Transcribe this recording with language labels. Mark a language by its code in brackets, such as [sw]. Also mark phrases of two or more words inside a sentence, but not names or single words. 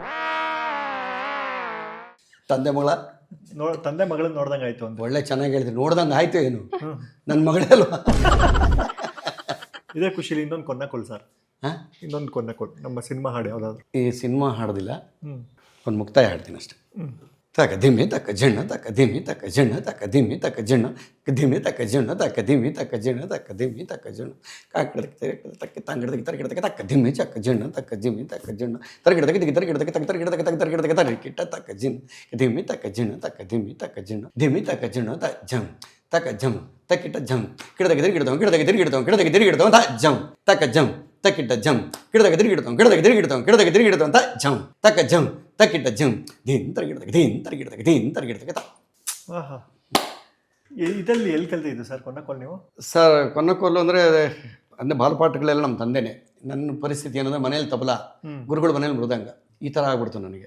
[kn] ತಂದೆ ಮಗಳ ತಂದೆ ಮಗಳನ್ನ ನೋಡ್ದಂಗೆ ಆಯ್ತು ಅಂತ. ಒಳ್ಳೆ ಚೆನ್ನಾಗಿ ಹೇಳ್ತೀನಿ. ನೋಡ್ದಂಗೆ ಆಯ್ತು ಏನು, ನನ್ನ ಮಗಳೇ ಅಲ್ವಾ. ಇದೇ ಖುಷಿಲಿ ಇನ್ನೊಂದು ಕೊನ್ನಕೊಲ್ ಸರ್. ಹಾಂ, ಇನ್ನೊಂದು ಕೊನ್ನಕೊಲ್ ನಮ್ಮ ಸಿನಿಮಾ ಹಾಡು ಯಾವುದಾದ್ರು? ಈ ಸಿನಿಮಾ ಹಾಡೋದಿಲ್ಲ, ಹ್ಞೂ ಒಂದು ಮುಕ್ತಾಯ ಹಾಡ್ತೀನಿ ಅಷ್ಟೆ. ತಕ ಧಿಮ್ಮಿ ತಕ್ಕ ಜಣ್ಣ ತಕ್ಕ ಧಿಮ್ಮಿ ತಕ್ಕ ಜಣ್ಣ ತಕ್ಕ ಧಿಮ್ಮಿ ತಕ್ಕ ಜಣ್ಣ ಧಿಮ್ಮಿ ತಕ್ಕ ಜಣ್ಣ ತಕ್ಕ ಧಿಮ್ಮಿ ತಕ್ಕ ಜಣ್ಣ ತಕ್ಕ ಧಿಮ್ಮಿ ತಕ್ಕ ಜಣ್ಣ ಕಾಕಡದಕ್ಕೆ ತಕ್ಕ ತಂಗಡದಕ್ಕೆ ತರಗಿಡದಕ್ಕೆ ತಕ್ಕ ಧಿಮ್ಮಿ ಚಕ್ಕ ಜಣ್ಣ ತಕ್ಕ ಜಿಮ್ಮಿ ತಕ್ಕ ಜಣ್ಣ ತರಗಿಡದಕ್ಕೆ ದಿಗಿ ತರಗಿಡದಕ್ಕೆ ತಕ್ಕ ತರಗಿಡದಕ್ಕೆ ತಕ್ಕ ತರಗಿಡದಕ್ಕೆ ತರಗಿಟ್ಟ ತಕ್ಕ ಜಿನ್ ಧಿಮ್ಮಿ ತಕ್ಕ ಜಣ್ಣ ತಕ್ಕ ಧಿಮ್ಮಿ ತಕ್ಕ ಜಣ್ಣ ಧಿಮ್ಮಿ ತಕ್ಕ ಜಣ್ಣ ತ ಜಮ್ ತಕ್ಕ ಜಮ್ ತಕ್ಕಿಟ್ಟ ಜಮ್ ಗಿಡದಕ್ಕೆ ತಿರುಗಿಡ್ತಾವ ಗಿಡದಕ್ಕೆ ತಿರುಗಿಡ್ತಾವ ಗಿಡದಕ್ಕೆ ತಿರುಗಿಡ್ತಾವ ತ ಜಮ್ ತಕ್ಕ ಜಮ್ ತಕ್ಕಿಟ್ಟ ಜಮ್ ಗಿಡದಕ್ಕೆ ತಿರುಗಿಡ್ತಾವ ಗಿಡದಕ್ಕೆ ತಿರುಗಿಡ್ತಾವ ಗಿಡದಕ್ಕೆ ತಿರುಗಿಡ್ತಾವ ಅಂತ ಜಮ್ ತಕ್ಕ ಜಮ್ ತಕ್ಕಿಟ್ಟ ಜಮ್ ದೀನ್ ತರಗಿಡದಕ್ಕೆ ದೀನ್ ತರಗಿಡದಕ್ಕೆ ದೀನ್ ತರಗಿಡದಕ್ಕೆ ತ. ಆಹಾ, ಇದರಲ್ಲಿ ಎಲ್ಲಿ ಕಲ್ತಿದ್ದು ಸರ್ ಕೊನ್ನಕೊಲ್ ನೀವು? ಸರ್ ಕೊನ್ನಕೊಲ್ಲು ಅಂದರೆ ಅಂದರೆ ಬಾಲಪಾಠಗಳೆಲ್ಲ ನಮ್ಮ ತಂದೆನೇ. ನನ್ನ ಪರಿಸ್ಥಿತಿ ಏನಂದರೆ ಮನೇಲಿ ತಬಲ, ಗುರುಗಳ ಮನೇಲಿ ಮೃದಂಗ, ಈ ಥರ ಆಗ್ಬಿಡ್ತು ನನಗೆ.